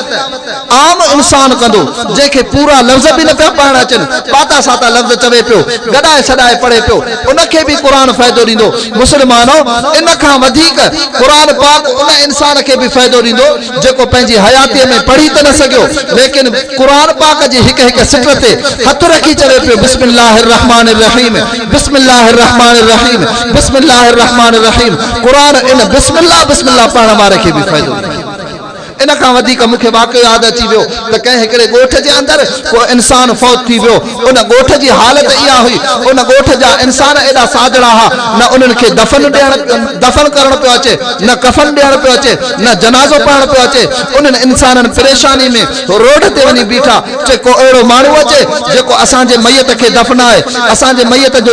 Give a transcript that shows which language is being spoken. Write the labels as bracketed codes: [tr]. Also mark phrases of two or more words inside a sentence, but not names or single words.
[sd] आम इंसान कंदो जंहिंखे पूरा लफ़्ज़ बि न पिया पढ़ण अचनि पाता साता लफ़्ज़ चवे पियो गॾाए सॾाए पढ़े पियो उनखे बि क़ुरान फ़ाइदो ॾींदो मुस्लमानो इन खां वधीक क़ुरान पाक उन इंसान खे बि फ़ाइदो ॾींदो जेको पंहिंजी हयातीअ में पढ़ी त न सघियो लेकिन क़ुरान पाक जी हिक हिक सिट ते हथ रखी चवे पियो [ar] بسم الله الرحمن الرحيم بسم الله الرحمن الرحيم بسم الله الرحمن الرحيم [sd] क़ुरान इन बिस्मिल्लाह बिस्मिल्लाह पढ़ण वारे खे बि फ़ाइदो इन खां वधीक मूंखे वाक़ियो यादि अची वियो त कंहिं हिकिड़े ॻोठ जे अंदरि को इंसान फौत थी वियो उन ॻोठ जी हालत इहा हुई उन ॻोठ जा इंसान एॾा साजड़ा हुआ न उन्हनि खे दफ़न करणु पियो अचे न कफ़न ॾियणु पियो अचे न जनाज़ो पढ़णु पियो अचे उन्हनि इंसाननि परेशानी में रोड ते वञी बीठा चए को अहिड़ो माण्हू अचे जेको असांजे मैयत खे दफ़नाए असांजे मैयत जो